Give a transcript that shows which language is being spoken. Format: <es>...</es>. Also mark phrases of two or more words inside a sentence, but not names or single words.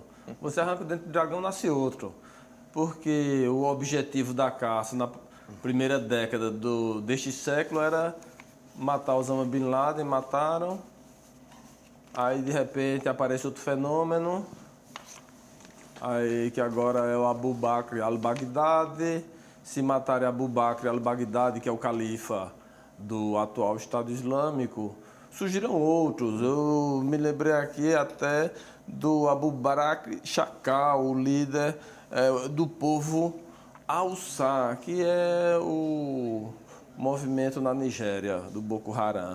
<pt>Você arranca o dente de dragão, nasce outro. Porque o objetivo da caça na primeira década deste século era matar Osama Bin Laden, mataram. Aí, de repente, aparece outro fenômeno, aí que agora é o Abu Bakr al-Baghdadi. Se matarem Abu Bakr al-Baghdadi, que é o califa do atual Estado Islâmico, surgiram outros. Eu me lembrei aqui até do Abu Bakr Shakal, o líder do povo Hausa, que é o movimento na Nigéria, do Boko Haram.</pt>